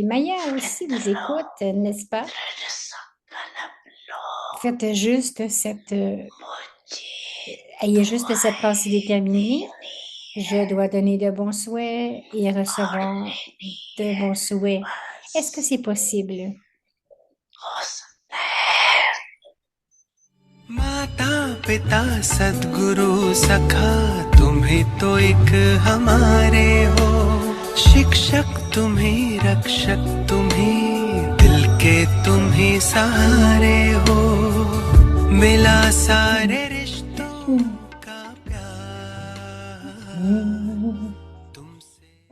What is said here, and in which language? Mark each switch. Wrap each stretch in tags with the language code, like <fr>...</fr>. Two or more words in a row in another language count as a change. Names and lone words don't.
<fr>Maya aussi vous écoute, n'est-ce pas? Faites juste ayez juste cette pensée déterminée. Je dois donner de bons souhaits et recevoir de bons souhaits. Est-ce que c'est possible?</fr> <hi>माता पिता सद्गुरु सखा तुम्ही तो एक हमारे हो शिक्षक तुम्ही रक्षक तुम्ही दिल के तुम्ही सहारे हो मिला सारे रिश्तों का प्यार तुमसे</hi>